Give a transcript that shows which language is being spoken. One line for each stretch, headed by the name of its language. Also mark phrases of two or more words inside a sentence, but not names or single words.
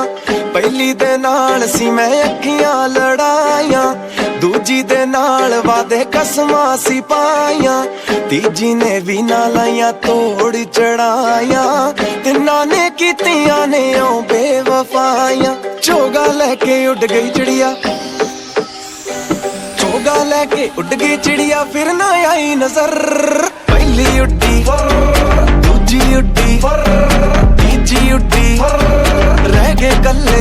Punjabi: ਪਹਿਲੀ ਦੇ ਨਾਲ ਸੀ ਮੈਂ ਅੱਖੀਆਂ ਲੜਾਈਆਂ, ਦੂਜੀ ਦੇ ਨਾਲ ਵਾਦੇ ਕਸਮਾਂ ਸੀ ਪਾਈਆਂ। ਤੀਜੀ ਨੇ ਵੀ ਨਾ ਲਾਈਆਂ ਤੋੜ ਚੜਾਈਆਂ, ਤਿੰਨਾਂ ਨੇ ਕੀਤੀਆਂ ਨੇ ਓ ਬੇਵਫਾਈਆਂ। ਚੋਗਾ ਲੈ ਕੇ ਉੱਡ ਗਈ ਚਿੜੀਆ,
Hindi: चोगा लेके उड़ गई चिड़िया, फिर ना आई नजर।
Punjabi: ਪਹਿਲੀ ਉੱਡੀ ਦੂਜੀ ਉੱਡੀ ਤੀਜੀ ਉੱਡੀ, ਰਹਿ ਗਏ ਕੱਲੇ।